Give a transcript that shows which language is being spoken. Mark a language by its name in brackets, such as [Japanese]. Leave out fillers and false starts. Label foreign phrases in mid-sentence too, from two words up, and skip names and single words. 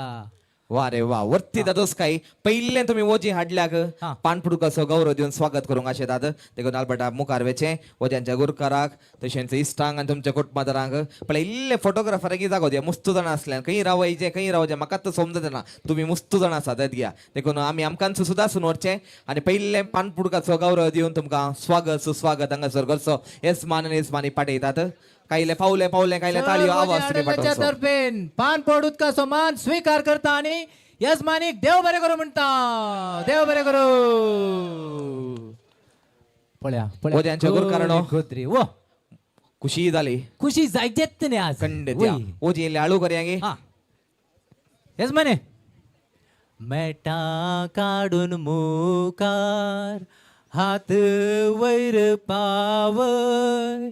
[Konkani] वा रे वा वर्ती दादोस काय पहिले तुम्ही वजी हाडल्याक पानपुडूक असो गौरव दिवन स्वागत करूंक अशें दाद देखून नालबटा मुखार वेचे वज्यांच्या गुरकाराक तशेंच इश्टांक आनी तुमच्या कुटुंबादारांक पळय इल्ले फोटोग्राफराक जागो दिया मुस्त जाणां असल्यान खंय रावयचे खंय रावचे म्हाका तो समजना तुम्ही मुस्त जाणां आसात घ्या देखून आमी आमकांच सुद्दां सुनवरचे आनी पहिले पानपुडकाचो गौरव दिवन तुमकां स्वागत सुस्वागत हांगासर करचो येसमान आनी येसमानी पाठयतात कायले पावले कायले ताळयो आवाज तुम्ही पाठोवचो तर्फेन पान पडूत का समान स्वीकार करता आणि यजमानीक देव बरे करू म्हणता देव बरे करू पळया वज्यांच्या गुरकारानो. गोत्री वो खुशी जाली खुशी जायचेत न्ही आज खंडित वय. ओजी इल्ले आळू करया गे हा यजमाने मेटा काढून मुकार हात वैर पावय